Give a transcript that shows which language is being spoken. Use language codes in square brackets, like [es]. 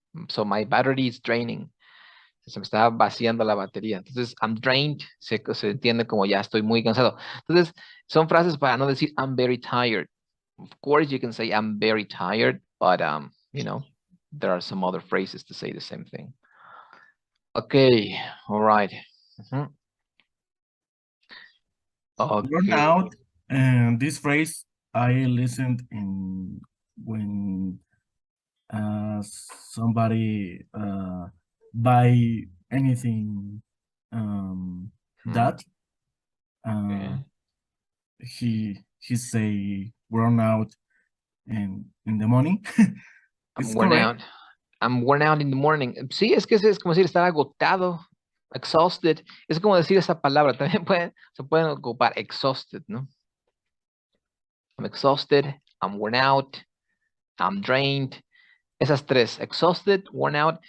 [en] So my battery is draining. [es] Se me está vaciando la batería. Entonces, I'm drained, se entiende como ya estoy muy cansado. Entonces, son frases para no decir I'm very tired. [en] Of course, you can say I'm very tired, but you know, there are some other phrases to say the same thing. Okay, all right. Okay. Burn out, and this phrase I listened in when somebody buy anything that he say worn out in the morning. I'm worn out. I'm worn out in the morning. [es] Sí, es que es como decir estar agotado, exhausted. Es como decir esa palabra. También se pueden ocupar exhausted, ¿no? [en] I'm exhausted, I'm worn out, I'm drained. [es] Esas tres, exhausted, worn out.